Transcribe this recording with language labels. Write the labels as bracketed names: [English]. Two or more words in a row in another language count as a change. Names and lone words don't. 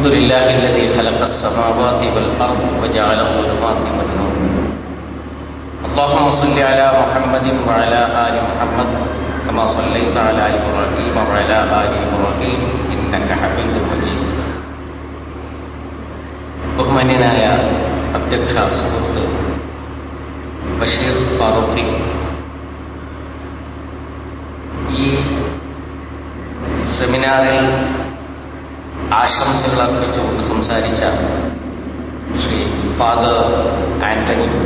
[Arabic] لله الذي خلق السماوات والأرض وجعل الظلمات والنور. اللهم صل على محمد وعلى آل محمد كما صليت على إبراهيم وعلى آل إبراهيم إنك حميد مجيد. [Malayalam] ബഹുമാന്യനായ അധ്യക്ഷ സുഹൃത്ത് ബഷീർ ഫാറൂഖി, ഈ സെമിനാറിൽ ആശംസകൾ അർപ്പിച്ചുകൊണ്ട് സംസാരിച്ച ശ്രീ ഫാദർ ആന്റണി,